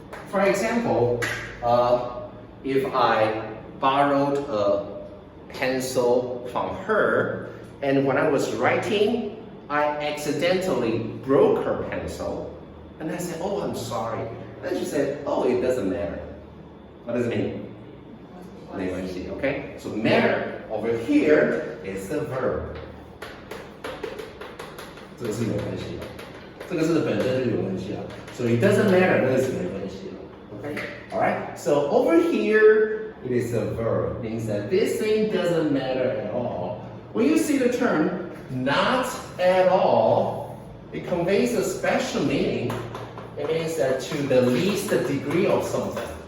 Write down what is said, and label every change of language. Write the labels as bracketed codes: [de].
[en] For example, if I borrowed a pencil from her, and when I was writing, I accidentally broke her pencil, and I said, oh, I'm sorry. Then she said, oh, it doesn't matter. What does it mean? [zh] 没关系, [en] okay? So matter over here is the verb. [zh] 这个是有关系的，这个是本身就有关系啊。 [en] So it doesn't matter, [zh] 那个是没关系的。 [en] Okay? Alright? So over here, it is a verb. Means that this thing doesn't matter at all. When you see the term not at all, it conveys a special meaning. It means that to the least degree of something.